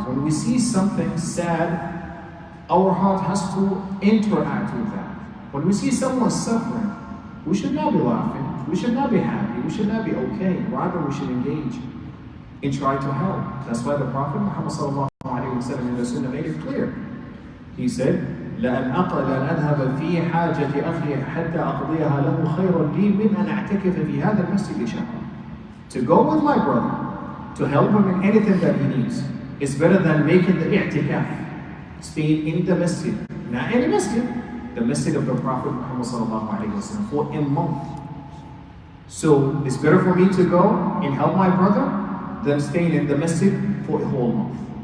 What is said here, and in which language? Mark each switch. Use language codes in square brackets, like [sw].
[en] When we see something sad, our heart has to interact with that. When we see someone suffering, we should not be laughing, we should not be happy, we should not be okay. Rather, we should engage and try to help. That's why the Prophet Muhammad sallallahu alayhi wa sallam in the Sunnah made it clear. He said, [ar] لأن أذهب في حاجة أخي حتى أقضيها له خير لي من أن أعتكف في هذا المسجد شهرا. [en] To go with my brother, to help him in anything that he needs, is better than making the i'tikaf, staying in the masjid, not any masjid, the masjid of the Prophet Muhammad sallallahu alayhi wa sallam for a month. So it's better for me to go and help my brother than staying in the masjid for a whole month.